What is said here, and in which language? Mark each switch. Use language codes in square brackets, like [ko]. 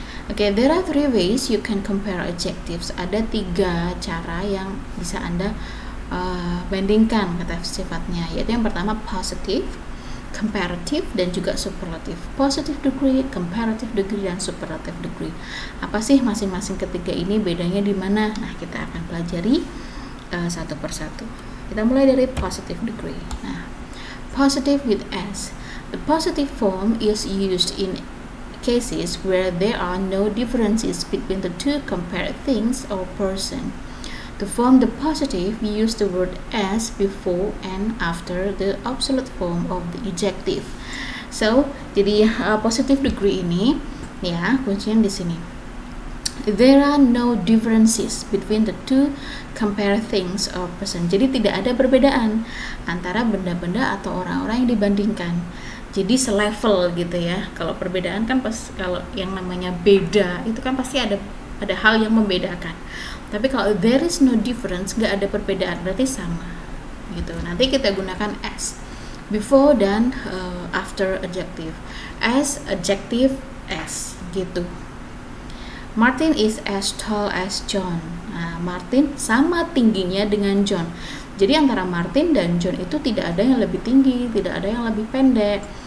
[en] Okay, there are three ways you can compare adjectives. [id] Ada tiga cara yang bisa Anda bandingkan kata sifatnya, yaitu yang pertama positive, comparative, dan juga superlative. Positive degree, comparative degree, dan superlative degree. Apa sih masing-masing ketiga ini, bedanya di mana? Nah, kita akan pelajari satu persatu. Kita mulai dari positive degree. Nah, [en] positive with S. The positive form is used in cases where there are no differences between the two compared things or person. To form the positive, we use the word as before and after the absolute form of the adjective. [id] So, jadi positive degree ini, ya kuncinya di sini. [en] There are no differences between the two compare things or person. [id] Jadi tidak ada perbedaan antara benda-benda atau orang-orang yang dibandingkan. Jadi selevel gitu ya. Kalau perbedaan kan kalau yang namanya beda itu kan pasti ada hal yang membedakan. Tapi kalau [en] there is no difference, [id] nggak ada perbedaan, berarti sama gitu. Nanti kita gunakan as. [en] before [id] dan [en] after adjective. As adjective as gitu. Martin is as tall as John. [id] Nah, Martin sama tingginya dengan John. Jadi antara Martin dan John itu tidak ada yang lebih tinggi, tidak ada yang lebih pendek.